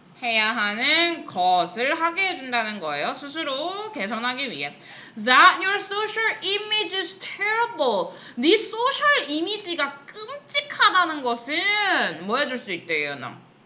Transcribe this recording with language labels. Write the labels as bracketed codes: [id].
[ko] 해야 하는 것을 하게 해준다는 거예요. 스스로 개선하기 위해. [en] That your social image is terrible. [ko] 네 소셜 이미지가 끔찍하다는 것은 뭐 해줄 수 있대, 예은아?